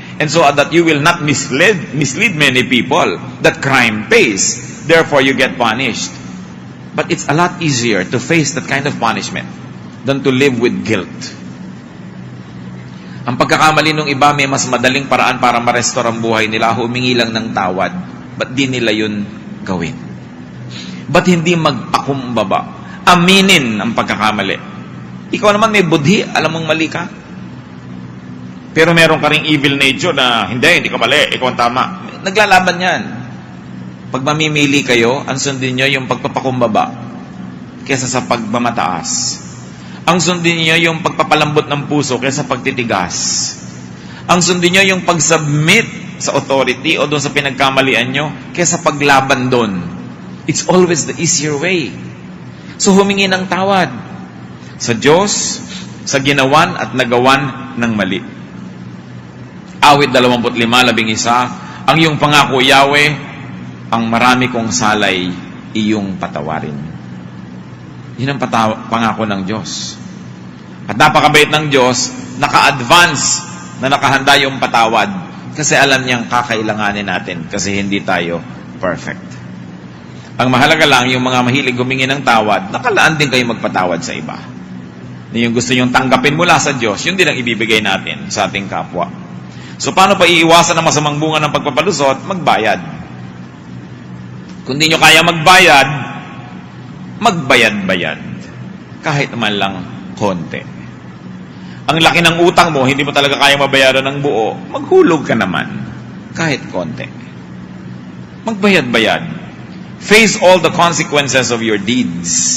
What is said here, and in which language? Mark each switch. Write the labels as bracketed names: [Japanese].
[English] And so that you will not mislead many people that crime pays. Therefore, you get punished. But it's a lot easier to face that kind of punishment than to live with guilt. [Filipino] Ang pagkakamali ng iba, may mas madaling paraan para ma-restore ang buhay nila, humingi lang ng tawad. Ba't di nila yun gawin? Ba't hindi magpakumbaba? Aminin ang pagkakamali. Ikaw naman may budhi, alam mong mali ka. Pero meron ka ring evil nature na, hindi ka mali, ikaw ang tama. Naglalaban yan. Pag mamimili kayo, ang sundin nyo yung pagpapakumbaba kesa sa pagmamataas. Ang sundin niyo yung pagpapalambot ng puso kaysa pagtitigas. Ang sundin niyo yung pag-submit sa authority o doon sa pinagkamalian nyo kaysa paglaban doon. [English] It's always the easier way. [Filipino] So humingi ng tawad sa Diyos, sa ginawan at nagawan ng mali. Awit 25:11, ang iyong pangako, Yahweh, ang marami kong salay, iyong patawarin. Yun ang pangako ng Diyos. At napakabait ng Diyos, naka-advance na nakahanda yung patawad kasi alam niyang kakailanganin natin kasi hindi tayo perfect. Ang mahalaga lang, yung mga mahilig humingi ng tawad, nakalaan din kayo magpatawad sa iba. na yung gusto nyong tanggapin mula sa Diyos, yun din ang ibibigay natin sa ating kapwa. So, paano pa iiwasan ang masamang bunga ng pagpapalusot? Magbayad. Kung di nyo kaya magbayad, magbayad-bayad. Kahit naman lang konti. Ang laki ng utang mo, hindi mo talaga kaya mabayaran ng buo, maghulog ka naman. Kahit konti. Magbayad-bayad. [English] Face all the consequences of your deeds.